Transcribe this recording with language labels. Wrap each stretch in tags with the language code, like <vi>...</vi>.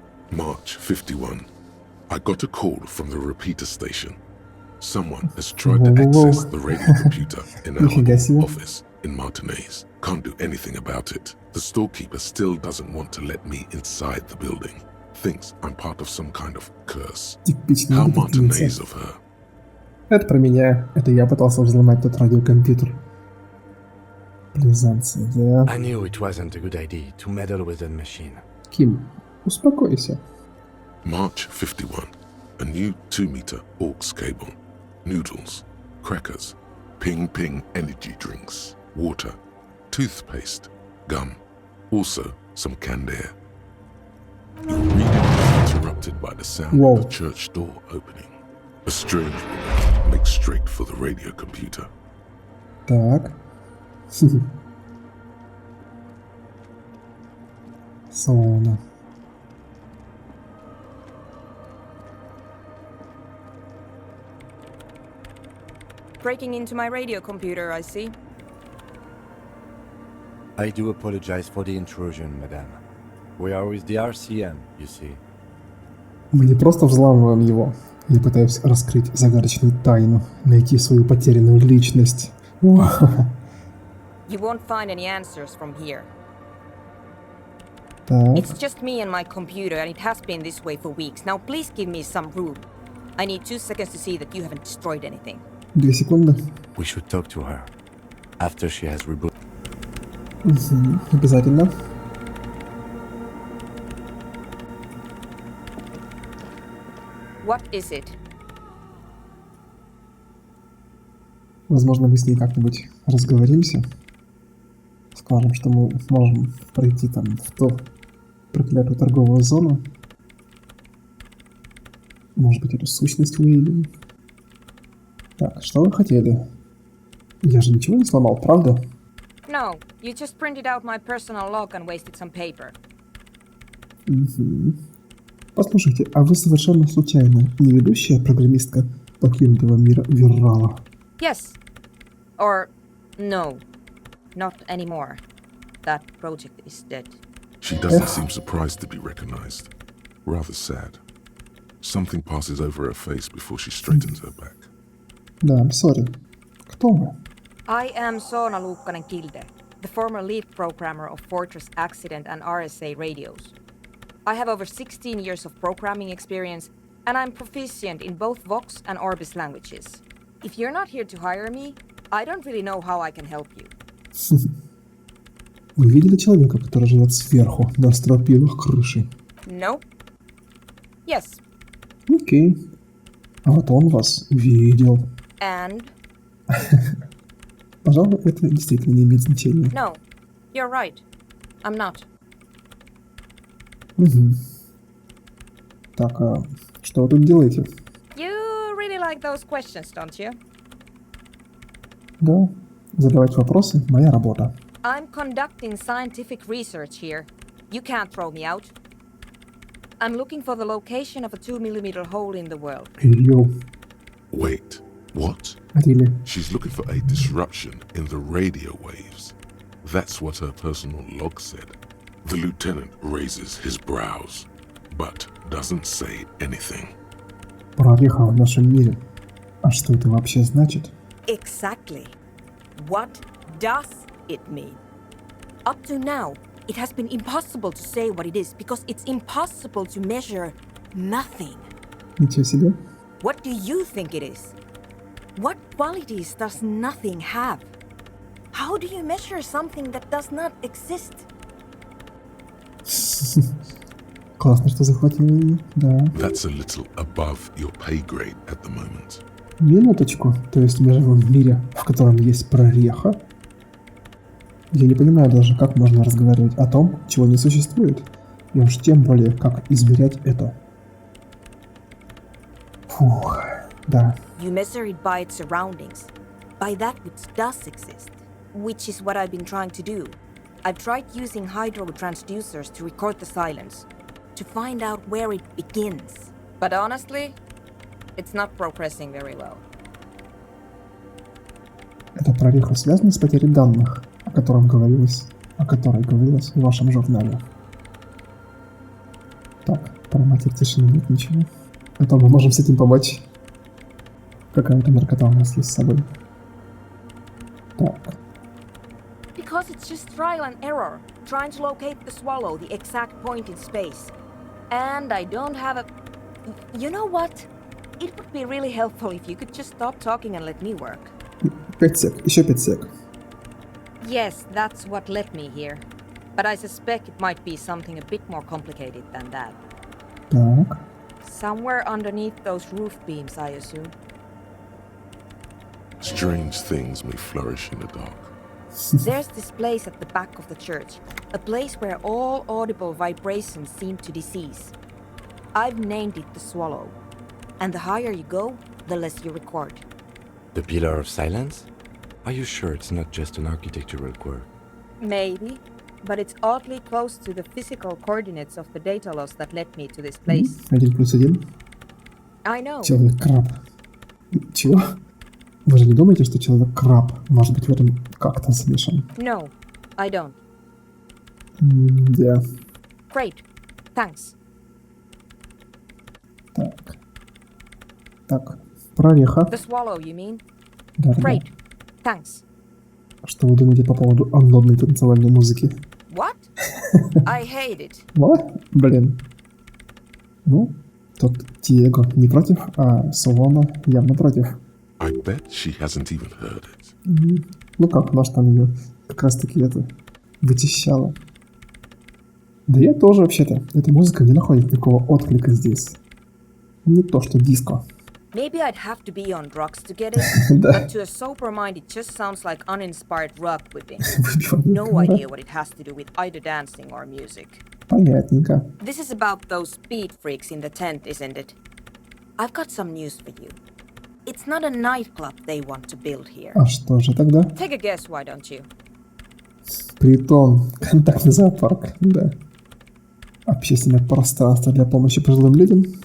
<en>March 51. I got a call from the repeater station. Someone has tried to Whoa. access the radio computer in</en> <ru>Нифига себе.</ru> <en>our office in Martinez. Can't do anything about it. The storekeeper still doesn't want to let me inside the building. Thinks I'm part of some kind of curse.</en> <ru>Типичная</ru> <en>How</en> <ru>детективница.</ru> <en>Martinez of her.</en> <ru>Это про меня. Это я пытался взломать тот радиокомпьютер. Близанцы, да.</ru> <en>I knew it wasn't a good idea to meddle with that machine.</en> <ru>Ким, успокойся.</ru> <en>March 51. A new 2-meter aux cable. Noodles, crackers, ping energy drinks, water, toothpaste, gum, also some canned air. Your reading is interrupted by the sound Whoa. of the church door opening. A strange woman makes straight for the radio computer.</en> <ru>Так. Солоно.</ru> <en>Breaking into my radio computer, I see. I do apologize for the intrusion, madame. We are with the RCM, you see.</en> <ru>Мы не просто взламываем его. Я пытаюсь раскрыть загадочную тайну, найти свою потерянную личность.</ru> <en>You won't find any answers from here.</en> <ru>Так.</ru> <en>It's just me and my computer, and it has been this way for weeks. Now please give me some room. I need 2 seconds to see that you haven't destroyed anything.</en> <ru>2 секунды.</ru> <en>We should talk to her after she has rebooted.</en> <ru>Обязательно.</ru> <en>What is it?</en> <ru>Возможно, мы с ней как-нибудь разговоримся. Скажем, что мы можем пройти там в ту проклятую торговую зону. Может быть, эту сущность увидим. Так, что вы хотели? Я же ничего не сломал, правда?</ru> <en>No, you just printed out my personal log and wasted some paper.</en> <ru>Послушайте, а вы совершенно случайно не ведущая программистка покинутого мира Виррала?</ru> <en>Yes. Or no. Not anymore. That project is dead. She doesn't seem surprised to be recognized. Rather sad. Something passes over her face before she straightens her back.</en> <ru>Да,</ru> <en>I'm sorry.</en> <ru>Кто вы?</ru> <en>I am Soona Luukkanen-Kilde, the former lead programmer of Fortress Accident and RSA radios. I have over 16 years of programming experience, and I'm proficient in both Vox and Orbis languages. If you're not here to hire me, I don't really know how I can help you.</en> <ru>Вы видели человека, который живет сверху, на стропилах крыши?</ru> <en>Nope. Yes.</en> <ru>Окей. А вот он вас видел.</ru> <en>And?</en> <ru>Пожалуй, это действительно не имеет значения.</ru> <en>No. You're right. I'm not.</en> <ru>Так, а что вы тут делаете?</ru> <en>You really like those questions, don't you?</en> <ru>Да, задавать вопросы – моя работа.</ru> <en>I'm conducting scientific research here. You can't throw me out. I'm looking for the location of a 2mm hole in the world.</en> <ru>Йоу.</ru> <en>Wait, what? Really? She's looking for a disruption in the radio waves. That's what her personal log said. The lieutenant raises his brows, but doesn't say anything.</en> <ru>Прореха в нашем мире. А что это вообще значит?</ru> <en>Exactly. What does it mean? Up to now, it has been impossible to say what it is because it's impossible to measure nothing.</en> <ru>Ничего себе.</ru> <en>What do you think it is? What qualities does nothing have? How do you measure something that does not exist?</en> <ru>Классно, что захватил ее. Да.</ru> <en>That's a little above your pay grade at the moment.</en> <ru>Минуточку. То есть мы живем в мире, в котором есть прореха? Я не понимаю даже, как можно разговаривать о том, чего не существует. И уж тем более, как измерять это. Фух, да.</ru> <en>You measure it by its surroundings, by that which does exist, which is what I've been trying to do. I've tried using hydro transducers to record the silence, to find out where it begins. But honestly, it's not progressing very well.</en> <ru>Эта прореха связана с потерей данных, о которой говорилось в вашем журнале. Так, про матерь тишины нет ничего. А то мы можем с этим помочь. Какая-то наркота у нас есть с собой. Так.</ru> <en>Because it's just trial and error, trying to locate the swallow, the exact point in space. And I don't have a... You know what? It would be really helpful if you could just stop talking and let me work.</en> <ru>5 сек. Еще 5 сек.</ru> <en>Yes, that's what led me here. But I suspect it might be something a bit more complicated than that. Так. Somewhere underneath those roof beams, I assume. Strange things may flourish in the dark. There's this place at the back of the church, a place where all audible vibrations seem to decease. I've named it the Swallow, and the higher you go, the less you record. The Pillar of Silence? Are you sure it's not just an architectural quirk? Maybe, but it's oddly close to the physical coordinates of the data loss that led me to this place. 1+1. I know.</en> <ru>Человек-краб. Чего? Вы же не думаете, что человек-краб может быть в этом как-то замешан?</ru> <en>No, I don't.</en> <ru>Да.</ru> <en>Great. Thanks.</en> <ru>Так. Так. Прореха.</ru> <en>The Swallow, you mean?</en> <ru>Да.</ru> <en>Great. Thanks.</en> <ru>Что вы думаете по поводу аннодной танцевальной музыки?</ru> <en>What? I hate it.</en> <ru>Вот? Блин. Ну, тут Диего не против, а Солома явно против.</ru> <en>I bet she hasn't even heard it.</en> <ru>Ну как, наш там ее как раз таки это вычищала. Да я тоже вообще-то. Эта музыка не находит никакого отклика здесь. Не то, что диско.</ru> <en>Maybe I'd have to be on drugs to get it, but to a sober mind it just sounds like uninspired rug whipping. No idea what it has to do with either dancing or music.</en> <ru>Понятненько.</ru> <en>This is about those speed freaks in the tent, isn't it? I've got some news for you. It's not a nightclub they want to build here.</en> <ru>А что же тогда?</ru> <en>Take a guess, why don't you?</en> <ru>Притон. Контактный зоопарк. Да. Общественное пространство для помощи пожилым людям.</ru>